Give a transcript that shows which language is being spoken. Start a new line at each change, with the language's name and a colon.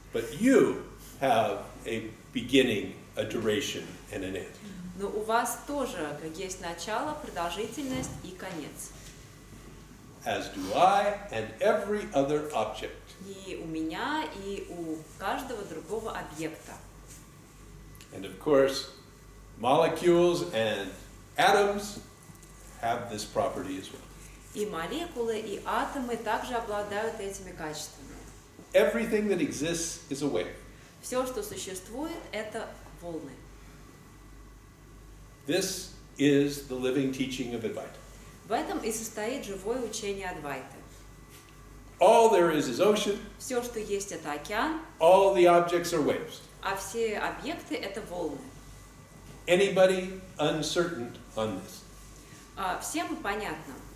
English: but you have a beginning, a duration, and an end.
Russian: Но у вас тоже есть начало, продолжительность и конец.
English: As do I and every other object.
Russian: И у меня, и у каждого другого объекта.
English: And of course, molecules and atoms have this property as well.
Russian: И молекулы, и атомы также обладают этими качествами.
English: Everything that exists is a wave.
Russian: Все, что существует, это волны.
English: This is the living teaching of Advaita.
Russian: В этом и состоит живое учение Адвайты.
English: All there is ocean,
Russian: Все, что есть, это океан,
English: all the objects are waves.
Russian: а все объекты – это волны.
English: Anybody uncertain on this?
Russian: Всем понятно.